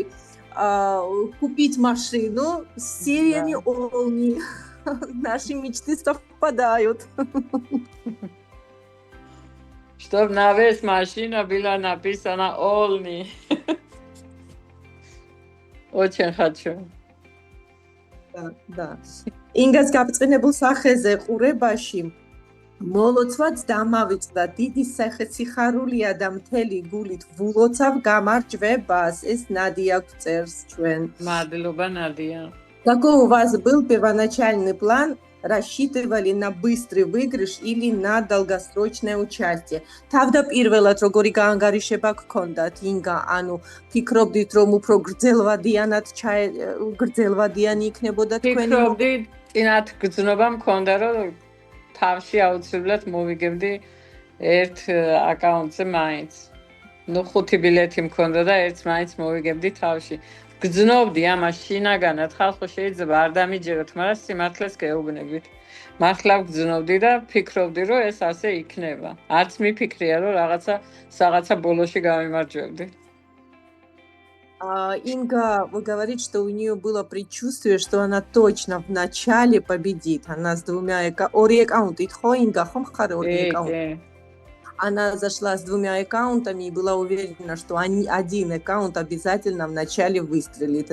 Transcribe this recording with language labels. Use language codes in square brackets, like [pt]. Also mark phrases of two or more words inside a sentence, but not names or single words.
[ru] Купить машину с сериями Олни. Наши мечты совпадают. Чтобы на весь машина была написана Олни. Очень хочу. Да. [ka] Ინგას გაბწყინებულ სახეზე ყურებაში მოლოცვაც დამავიწყდა დიდი სიხარულია და მთელი გულით ვულოცავ გამარჯვებას. ეს ნადია გვწერს ჩვენ. Мадლობა ნადია. [ru] Какой у вас был первоначальный план? Рассчитывали на быстрый выигрыш или на долгосрочное участие? [ka] თავდაპირველად როგორი გაანგარიშება გქონდათ ინგა, ანუ ფიქრობდით რომ უფრო გრძელვადიანი იქნებოდა თქვენი? ფიქრობდი, წინათ გრძნობა მქონდა რომ თავში აუცილებლად მოვიგებდი ერთ აკაუნტზე მაინც. ნუ 5 ბილეთი მქონდა და ერთს მაინც მოვიგებდი თავში. გძნობდი ამას შინაგანად, ხალხო შეიძლება არ დამიჯეროთ, მაგრამ სიმართლეს გეუბნებით. მართლა გძნობდი და ფიქრობდი, რომ ეს ასე იქნება. არც მიფიქრია, რომ რაღაცა ბოლოში გამიმარჯვებდი. [ru] Инга говорит, что у нее было предчувствие, что она точно в начале победит. Она с двумя аккаунтами. Инга, Она зашла с 2 аккаунтами и была уверена, что один аккаунт обязательно в начале выстрелит.